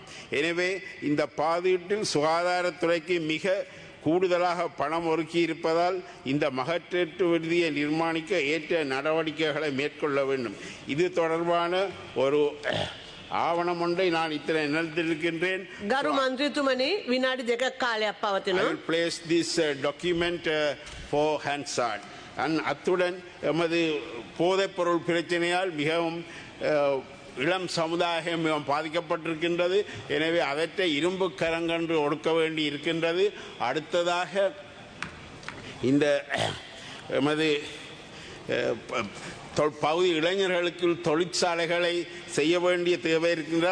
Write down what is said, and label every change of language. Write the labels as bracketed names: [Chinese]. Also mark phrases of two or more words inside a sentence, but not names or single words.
[Tamil] எனவே இந்த பாதீட்டில் சுகாதாரத்துறைக்கு மிக கூடுதலாக பணம் ஒதுக்கி இருப்பதால் இந்த மகப்பேற்று விடுதியை நிர்மாணிக்க ஏற்ற நடவடிக்கைகளை மேற்கொள்ள வேண்டும். இது தொடர்பான ஒரு ஆவணம் ஒன்றை நான் இத்தனை நினைத்திருக்கின்றேன். [Sinhala] ගරු මන්ත්‍රීතුමනි විනාඩි 2ක් කාලයක් පවතිනවා. [English] I will place this document for Hansard. [Tamil] அத்துடன் எமது போதைப்பொருள் பிரச்சனையால் மிகவும் இளம் சமுதாயம் மிகவும் பாதிக்கப்பட்டிருக்கின்றது. எனவே அவற்றை இரும்பு கரங்கன்று ஒடுக்க வேண்டி இருக்கின்றது. அடுத்ததாக இந்த எமது பகுதி இளைஞர்களுக்கு தொழிற்சாலைகளை செய்ய வேண்டிய தேவை இருக்கின்றது.